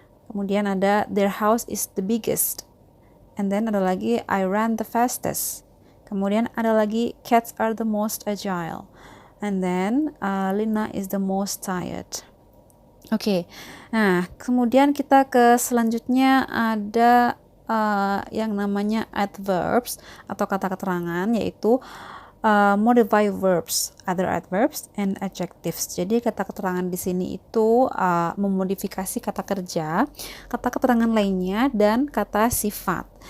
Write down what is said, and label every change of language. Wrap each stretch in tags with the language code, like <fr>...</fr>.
<id>Kemudian ada</id> <en>their house is the biggest. And then</en> <id>ada lagi</id> <en>I ran the fastest.</en> <id>Kemudian ada lagi</id> <en>cats are the most agile. And then Lina is the most tired.</en> <id>Nah kemudian kita ke selanjutnya ada yang namanya adverbs atau kata keterangan, yaitu</id> <en>modify verbs, other adverbs, and adjectives.</en> <id>Jadi kata keterangan di sini itu memodifikasi kata kerja, kata keterangan lainnya, dan kata sifat.</id>